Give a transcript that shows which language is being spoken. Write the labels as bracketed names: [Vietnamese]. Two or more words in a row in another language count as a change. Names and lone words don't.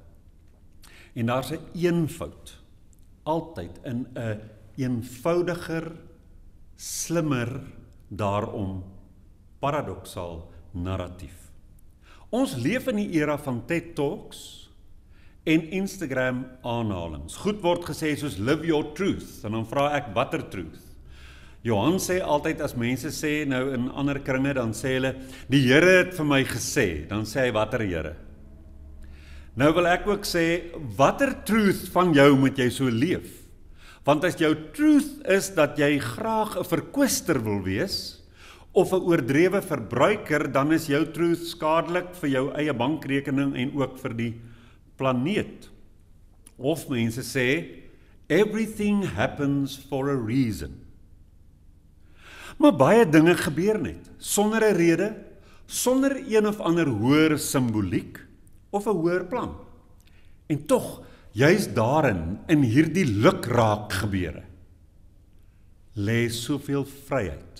[Afrikaans] En daar's 'n eenvoud, altyd in 'n eenvoudiger, slimmer, daarom paradoksaal narratief. Ons leef in die era van TED Talks en Instagram aanhalings. Goed word gesê soos [English] live your truth, [Afrikaans] en dan vra ek, watter truth? Johan sê altyd, as mense sê nou in ander kringe, dan sê hulle, die Here het vir my gesê, dan sê hy, watter Here? Nou wil ek ook sê, watter truth van jou moet jy so leef? Want as jou truth is dat jy graag 'n verkwister wil wees, of 'n oordrewe verbruiker, dan is jou truth skadelik vir jou eie bankrekening en ook vir die planeet. Of mense sê, [English] everything happens for a reason. [Afrikaans] Maar baie dinge gebeur net, sonder 'n rede, sonder een of ander hoër simboliek, of 'n hoër plan. En tog, juist daarin, in hierdie lukraak gebeure, lê soveel vryheid.